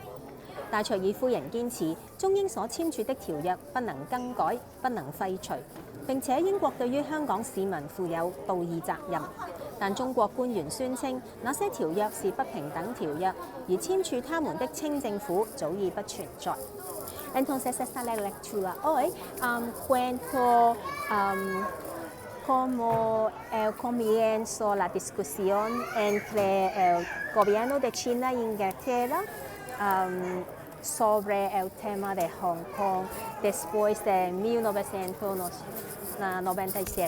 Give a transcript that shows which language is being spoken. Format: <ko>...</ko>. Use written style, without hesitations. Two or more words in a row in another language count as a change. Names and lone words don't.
<yue>戴卓爾夫人堅持中英所簽署的條約不能更改、不能廢除，並且英國對於香港市民負有道義責任。但中國官員宣稱，那些條約是不平等條約，而簽署他們的清政府早已不存在。</yue> <es>Entonces esta la lectura hoy cuento como el comienzo la discusión entre el gobierno de China e Inglaterra sobre el tema de Hong Kong después de 1997.</es>